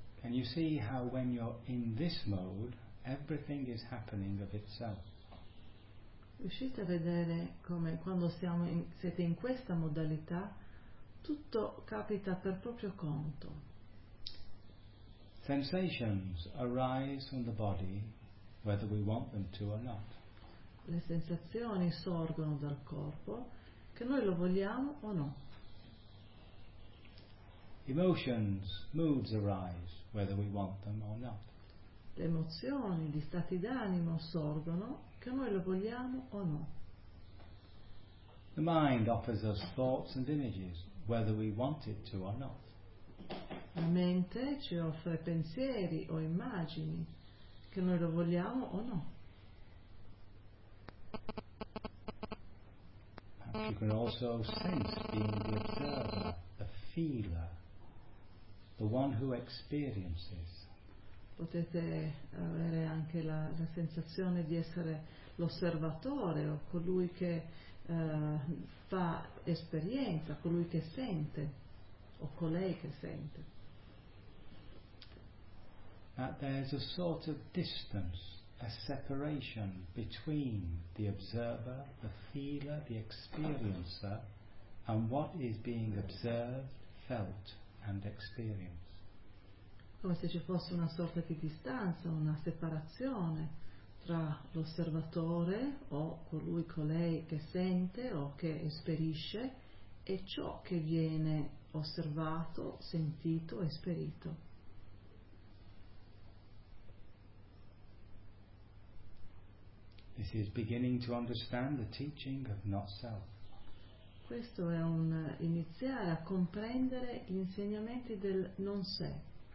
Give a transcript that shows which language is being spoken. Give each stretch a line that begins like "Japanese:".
English: you see how when you're in this mode, everything is happening of itself.
Italian: Riuscite a vedere come quando siete in questa modalità, tutto capita per proprio conto.
English: Sensations arise from the body, whether we want them to or not.
Italian: Le sensazioni sorgono dal corpo, che noi lo vogliamo o no.
English: Emotions, moods arise, whether we want them or not.
Italian: Le emozioni, gli stati d'animo sorgono, che noi lo vogliamo o no.
English: The mind offers us thoughts and images, whether we want it to or not.
Italian: La mente ci offre pensieri o immagini, che noi lo vogliamo o no.
English: You can also sense being the observer, the feeler, the one who experiences.
Italian: Potete avere anche la sensazione di essere l'osservatore o colui che fa esperienza, colui che sente o colei che sente.
English: That there's a sort of distance, a separation between the observer, the feeler, the experiencer, and what is being observed, felt, and experienced.
Italian: Come se ci fosse una sorta di distanza, una separazione tra l'osservatore o colui, colei che sente o che esperisce e ciò che viene osservato, sentito, esperito.
English: This is beginning to understand the teaching of not self.
Italian: Questo è un iniziare a comprendere gli insegnamenti del non sé.